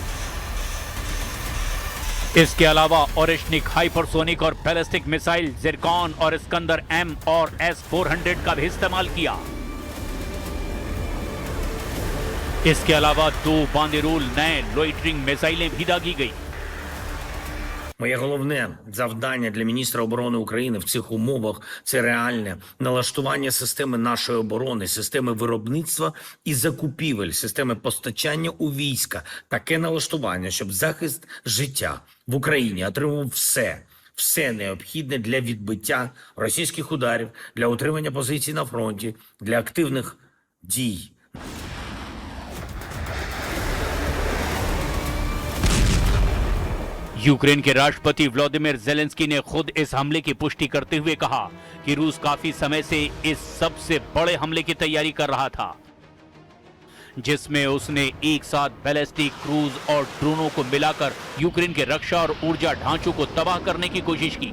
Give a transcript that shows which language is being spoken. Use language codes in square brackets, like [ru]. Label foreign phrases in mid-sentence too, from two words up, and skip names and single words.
[hi] इसके अलावा ओरेशनिक हाइपरसोनिक और [en] ballistic missile, [hi] जिरकॉन और इस्कंदर एम और S-400 का भी इस्तेमाल किया। इसके अलावा 2 बांदेरोल नए [en] loitering missiles [hi] भी दागी गई। [uk] Моє головне завдання для міністра оборони України в цих умовах – це реальне налаштування системи нашої оборони, системи виробництва і закупівель, системи постачання у війська. Таке налаштування, щоб захист життя в Україні отримав все необхідне для відбиття російських ударів, для утримання позицій на фронті, для активних дій. [hi] यूक्रेन के राष्ट्रपति व्लादिमीर ज़ेलेंस्की ने खुद इस हमले की पुष्टि करते हुए कहा कि रूस काफी समय से इस सबसे बड़े हमले की तैयारी कर रहा था, जिसमें उसने एक साथ बैलिस्टिक, क्रूज और ड्रोनों को मिलाकर यूक्रेन के रक्षा और ऊर्जा ढांचों को तबाह करने की कोशिश की।